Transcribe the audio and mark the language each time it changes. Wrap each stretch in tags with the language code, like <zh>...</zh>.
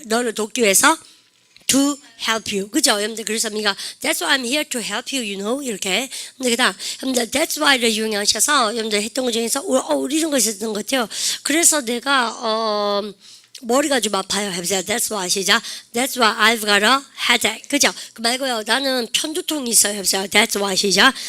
<ko>너를 돕기 위해서</ko> <en>to help you.</en> <ko>그죠? 여러분들 그래서 우리가</ko> <en>That's why I'm here to help you, you know?</en> <ko>이렇게. 근데 그다음 여러분들</ko> <en>That's why</en> <ko>를 이용하셔서 여러분들 했던 것 중에서 우리 이런 거 있었던 것 같아요. 그래서 내가 머리가 좀 아파요. 해보세요.</ko> <en>That's why</en> <ko>시작.</ko> <en>That's why I've got a headache.</en> <ko>그죠? 그 말고요. 나는 편두통이 있어요. 해보세요.</ko> <en>That's why</en> <ko>시작.</ko>